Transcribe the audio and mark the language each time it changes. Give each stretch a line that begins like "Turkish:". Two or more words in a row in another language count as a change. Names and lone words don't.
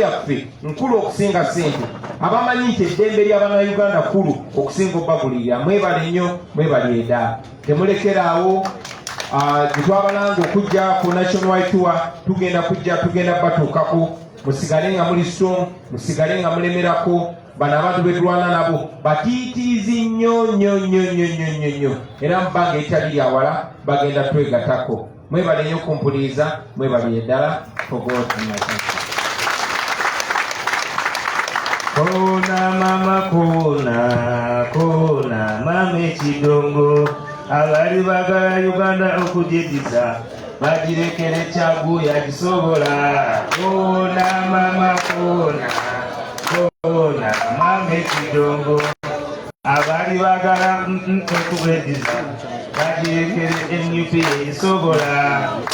Ganda: yaffe nkulu okusinga ssente abamanyi nti eddembe ly'abannayuganda kkulu okusinga obbagulirira mwebale nnyo mwebale edda temulekeraawo gyetwabalanga okujja ku
English: national tour
Ganda: tugenda batuukako musigale nga muli strong musigale nga mulemerako bano abantu betulwana nabo batiitiizi nnyo era mubanga etali lyawala bagenda twegatako mwebale nnyo kumpuliriza mwebale eddala
English: for God and my country.
Ganda: Kona mama kona mama ekidongo abali bagala Uganda okujediza bagirekere kyaguya kisobola. Kona mama kona mama ekidongo abali bagala okujediza bagirekere NUP kisobola.